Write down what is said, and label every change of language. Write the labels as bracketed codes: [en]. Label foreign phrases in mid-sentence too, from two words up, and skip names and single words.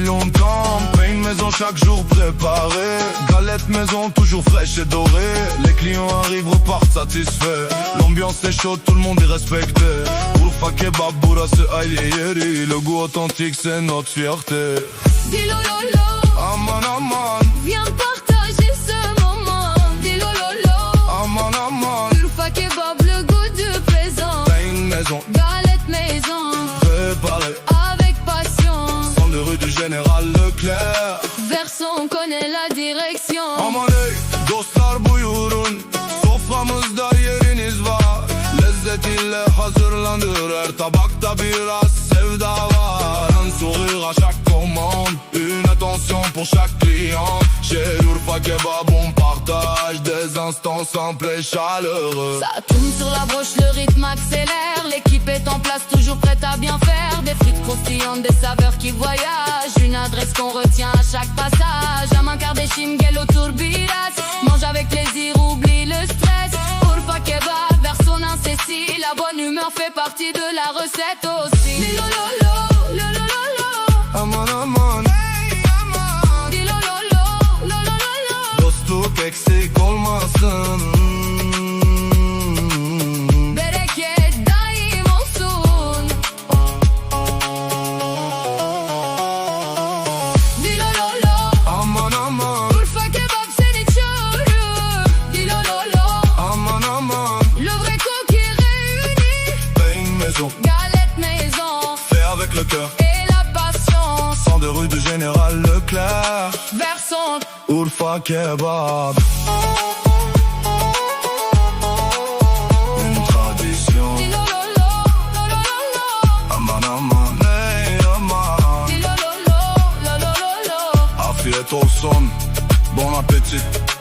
[fr] content. Pain maison chaque jour préparé, galette maison toujours fraîche et dorée. Les clients arrivent, repartent satisfaits. L'ambiance est chaude, tout le monde est respecté. [tr] Urfa kebab, burası aile yeri. [fr] Le goût authentique c'est notre fierté. Dilololo, [tr] Aman aman, [fr] viens partager ce moment. Dilololo, [tr] aman aman. [fr] Urfa kebab, le goût du présent. Pain maison, Galette maison, préparé. avec passion. Dans le rue du Général Leclerc. Verson, on connaît la direction. [tr] Aman ey dostlar buyurun, soframızda yeriniz var. Lezzet ile hazırlanır, her tabakta biraz sevda var. [fr] Un sourire à chaque commande, une attention pour chaque client. Chez Urfa Kebab on partage des instants simples et chaleureux. Ça tourne sur la broche, le rythme accélère. L'équipe est en place, toujours prête à bien faire. Des frites croustillantes, des saveurs qui voyagent. Une adresse qu'on retient à chaque passage. [tr] Aman kardeşim gel otur biraz. [fr] Mange avec plaisir, oublie le stress. Urfa Kebab, vers son incessi. La bonne humeur fait partie de la recette aussi. Dilololo, lolololo, [tr] Aman aman, dilololo, lolololo. dostluk eksik olmasın. Bereket daim olsun. Dilololo, Aman aman, Urfa Kebab seni çağırıyor. Dilololo, aman aman. [fr] le vrai coquille réuni. Pain maison, Galette maison fait avec le cœur. et la passion. 102 rue du Général Leclerc. Verson, Urfa Kebab, une tradition. dilololo, lolololo. [tr] Aman aman, ey aman. Dilololo, lolololo. Afiyet olsun, [fr] bon appétit.